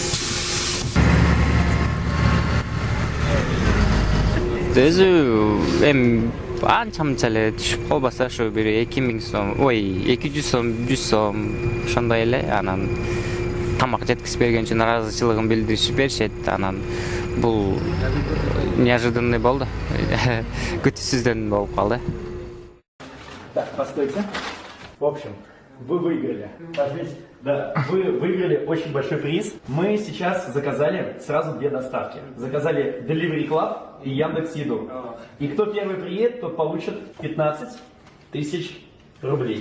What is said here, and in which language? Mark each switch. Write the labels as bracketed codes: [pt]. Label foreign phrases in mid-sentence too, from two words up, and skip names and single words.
[ky] Өзү эми анча эле түшүп калбаса ошо бир 2000 сом, 200 сом, 100 сом ошондой эле. Анан тамак жеткизип берген үчүн ыраазычылыгын билдиришип беришет. Анан бул неожиданный болду. Күтүүсүздөн болуп калды. [ru] Так, постойте. В общем, вы выиграли. Да, вы выиграли очень большой приз. Мы сейчас заказали сразу 2 доставки. Заказали Delivery Club и Яндекс.Еду. И кто первый приедет, тот получит 15 000 рублей.